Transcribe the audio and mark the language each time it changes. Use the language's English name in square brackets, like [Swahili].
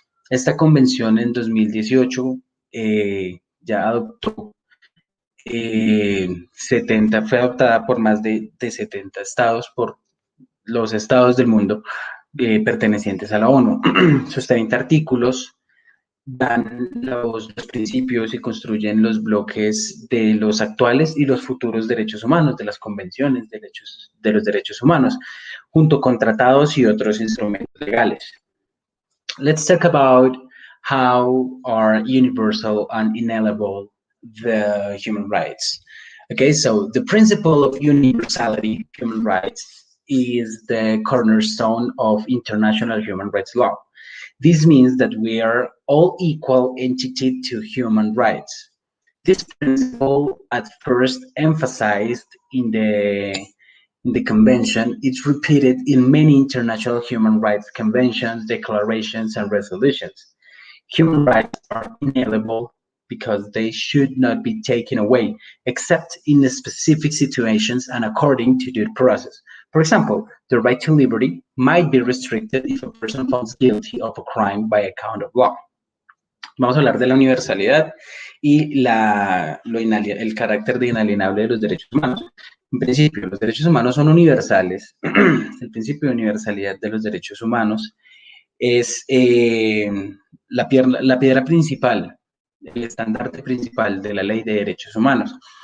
[Spanish] Esta convención en 2018 ya adoptó 70, fue adoptada por más de 70 estados, por los estados del mundo pertenecientes a la ONU. Sus 30 artículos dan los principios y construyen los bloques de los actuales y los futuros derechos humanos, de las convenciones de los derechos humanos, junto con tratados y otros instrumentos legales. [English] Let's talk about how are universal and inalienable the human rights. Okay, so the principle of universality, human rights, is the cornerstone of international human rights law. This means that we are all equal entity to human rights. This principle, at first emphasized in the convention, is repeated in many international human rights conventions, declarations, and resolutions. Human rights are inalienable because they should not be taken away, except in the specific situations and according to due process. For example, the right to liberty might be restricted if a person falls guilty of a crime by account of law. [Spanish] Vamos a hablar de la universalidad y el carácter de inalienable de los derechos humanos. En principio, los derechos humanos son universales. El principio de universalidad de los derechos humanos es la piedra principal, el estandarte principal de la ley de derechos humanos.